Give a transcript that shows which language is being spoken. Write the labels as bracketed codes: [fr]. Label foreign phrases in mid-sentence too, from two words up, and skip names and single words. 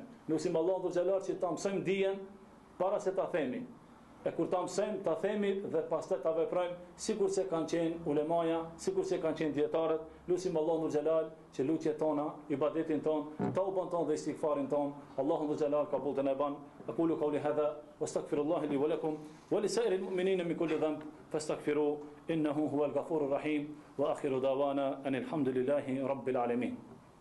[sq] Lutim Allahun [ar] ذو الجلال [sq] që ta mësojmë dijen para se ta themi. E kur ta mësojmë, ta themi dhe pastaj ta veprojmë sikur se kanë qenë ulemaja, sikur se kanë qenë dietarët. Lutim Allahun [ar] ذو الجلال [sq] që lutjet tona, ibadetin ton, tauban ton dhe istighfarin ton, Allahun [ar] ذو الجلال [sq] kabul të na ban. [ar] أقول قولي هذا واستغفر الله لي ولكم ولسائر المؤمنين من كل ذنب فاستغفروه إنه هو الغفور الرحيم وآخر دعوانا أن الحمد لله رب العالمين.